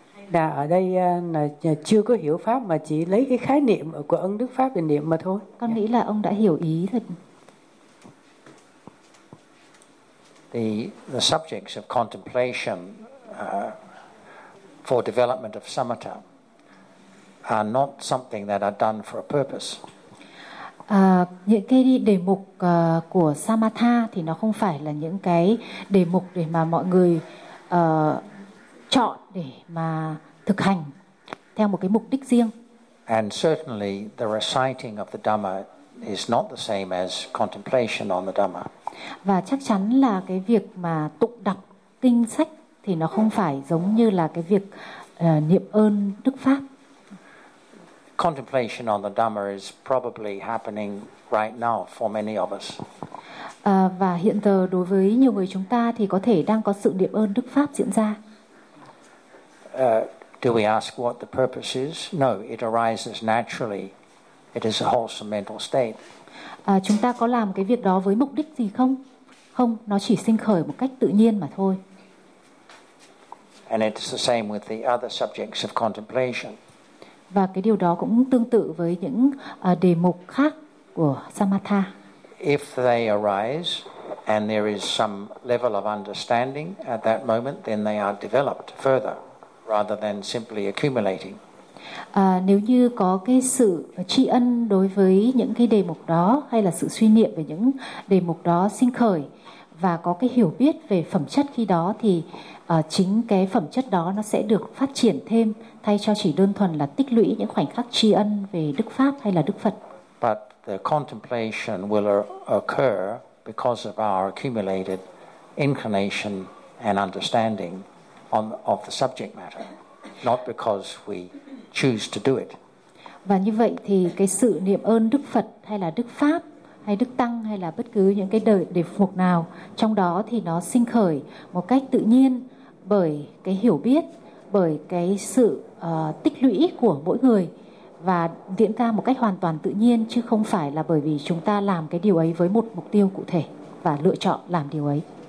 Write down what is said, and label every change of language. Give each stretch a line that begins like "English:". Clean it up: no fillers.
Vietnamese: Đã ở đây là chưa có hiểu pháp mà chỉ lấy cái khái niệm của ân đức pháp để niệm mà thôi. Con nghĩ là ông đã hiểu ý rồi.
English: The subjects of contemplation for development of samatha are not something that are done for a purpose.
Vietnamese: Những cái đề mục của samatha thì nó không phải là những cái đề mục để mà mọi người chọn để mà thực hành theo một cái mục đích riêng.
English: And certainly the reciting of the Dhamma is not the same as contemplation on the Dhamma.
Vietnamese: Và chắc chắn là cái việc mà tụng đọc kinh sách thì nó không phải giống như là cái việc niệm ơn đức pháp.
English: Contemplation on the Dhamma is probably happening right now for many of us.
Vietnamese: Và hiện giờ đối với nhiều người chúng ta thì có thể đang có sự niệm ơn đức pháp diễn ra.
English: Do we ask what the purpose is? No, it arises naturally. It is a wholesome mental state.
Vietnamese: Chúng ta có làm cái việc đó với mục đích gì không? Không, nó chỉ sinh khởi một cách tự nhiên mà thôi.
English: And it's the same with the other subjects of contemplation.
Vietnamese: Và cái điều đó cũng tương tự với những đề mục khác của Samatha.
English: If they arise and there is some level of understanding at that moment, then they are developed further rather than simply accumulating.
Vietnamese: Nếu như có cái sự tri ân đối với những cái đề mục đó hay là sự suy niệm về những đề mục đó sinh khởi và có cái hiểu biết về phẩm chất khi đó thì chính cái phẩm chất đó nó sẽ được phát triển thêm thay cho chỉ đơn thuần là tích lũy những khoảnh khắc tri ân về Đức Pháp hay là Đức Phật.
English: But the contemplation will occur because of our accumulated inclination and understanding of the subject matter, not because we choose to do it.
Vietnamese: Và như vậy thì cái sự niệm ơn Đức Phật hay là Đức Pháp hay Đức Tăng hay là bất cứ những cái đời đề mục nào trong đó thì nó sinh khởi một cách tự nhiên bởi cái hiểu biết, bởi cái sự tích lũy của mỗi người và diễn ra một cách hoàn toàn tự nhiên chứ không phải là bởi vì chúng ta làm cái điều ấy với một mục tiêu cụ thể và lựa chọn làm điều ấy.